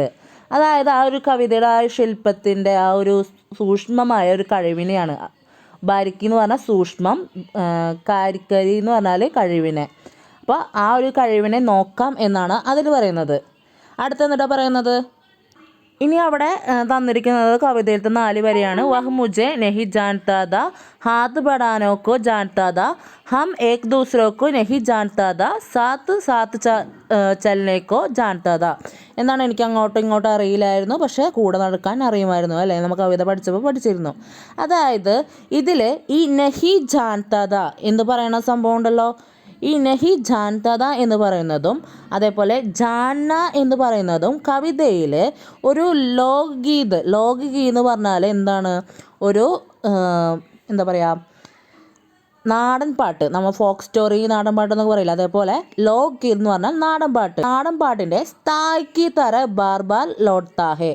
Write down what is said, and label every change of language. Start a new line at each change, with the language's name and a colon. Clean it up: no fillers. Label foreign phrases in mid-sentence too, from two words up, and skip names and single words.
Malayalam: അതായത് ആ ഒരു കവിതയുടെ ആ ഒരു ശില്പത്തിൻ്റെ ആ ഒരു സൂക്ഷ്മമായ ഒരു കഴിവിനെയാണ്. ബാരിക്കി എന്ന് പറഞ്ഞാൽ സൂക്ഷ്മം, കാരിക്കരി എന്ന് പറഞ്ഞാൽ കഴിവിനെ. അപ്പോൾ ആ ഒരു കഴിവിനെ നോക്കാം എന്നാണ് അതിൽ പറയുന്നത്. അടുത്തെന്നിട്ടാ പറയുന്നത്, ഇനി അവിടെ തന്നിരിക്കുന്നത് കവിതയിലത്തെ 4 വരിയാണ്.
Hindi: വഹ് മുझे नहीं जानता था, हाथ बढ़ाने को जानता था, हम एक दूसरे को नहीं जानता था, साथ साथ चलने को जानता था.
Malayalam: എന്താണ്, എനിക്ക് അങ്ങോട്ടും ഇങ്ങോട്ടും അറിയില്ലായിരുന്നു, പക്ഷേ കൂടെ നടക്കാൻ അറിയുമായിരുന്നു അല്ലേ? നമുക്ക് കവിത പഠിച്ചപ്പോൾ പഠിച്ചിരുന്നു. അതായത് ഇതിൽ ഈ
Hindi: नहीं जानता था
Malayalam: എന്ന് പറയുന്ന സംഭവം ഉണ്ടല്ലോ, ഈ
Hindi: नहीं जानता था
Malayalam: എന്ന് പറയുന്നതും അതേപോലെ ജാന്ന എന്ന് പറയുന്നതും കവിതയിൽ ഒരു ലോകഗീത് എന്ന് പറഞ്ഞാൽ എന്താണ്, ഒരു എന്താ പറയുക, നാടൻ പാട്ട്, നമ്മൾ
English: folk story
Malayalam: നാടൻ പാട്ട് എന്നൊക്കെ പറയില്ല, അതേപോലെ ലോകഗീത് എന്ന് പറഞ്ഞാൽ നാടൻ പാട്ടിൻ്റെ സ്ഥായിക്ക്
Hindi: तरह बार बार लौटता है.